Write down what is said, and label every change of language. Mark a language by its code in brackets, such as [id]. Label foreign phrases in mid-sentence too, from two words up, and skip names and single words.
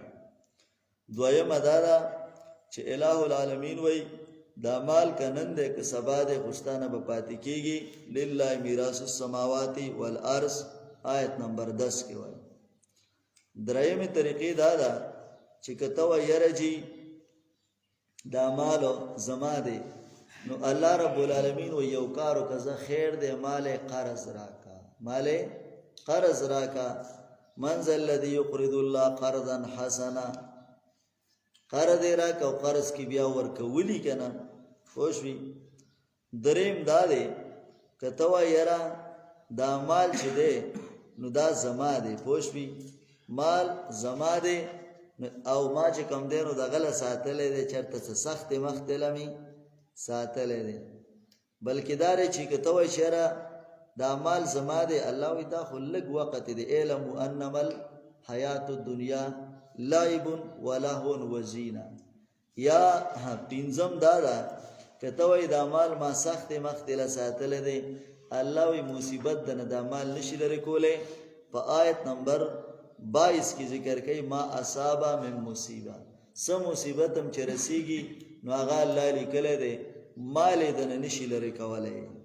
[ps] دویمه دا ده چې الہ العالمین وایي دا مال که نن دی که سبا دی خو ستا نه به پاتې کېږي [ar] لله میراث السماوات والارض [ps] آیت نمبر 10 کې وایي درېیمې طریقې دا ده چې که ته وایي یاره جي دا مال زما دی نو الله رب العالمین و یو کار وکړه زه خیر دی مال قرض راکا مال قرض راکا [ar] من ذا الذي يقرض الله قرضا حسنا [ps] قرض راکا او قرض کې بیا ورکولی که نه پوه شوې درېیم دا دی که ته وایي یاره دا مال چې دی نو دا زما دی پوه شوې مال زما دی او ما چې کوم دی نو دغه له ساتلی دی چېرته څه سختې مختې له مې ساتلی دی بلکې دا دی چې که ته وایي چې یاره دا مال زما دی الله وایي دا خو لږ وقت دی [ar] اعلموا انما الحیات الدنیا لعب ولهو وزینه [ps] یا پنځم دا ده که ته وایي دا مال ما سختې مختې له ساتلی دی الله وی مصیبت دنه دا مال نشي لري کوله په آیت نمبر 22 کې ذکر کوي [ar] ما اصابه من مصیبه [ps] سم مصیبت هم چې رسیږي نو هغه الله لیکلی دی مال دنه نشي لري کولی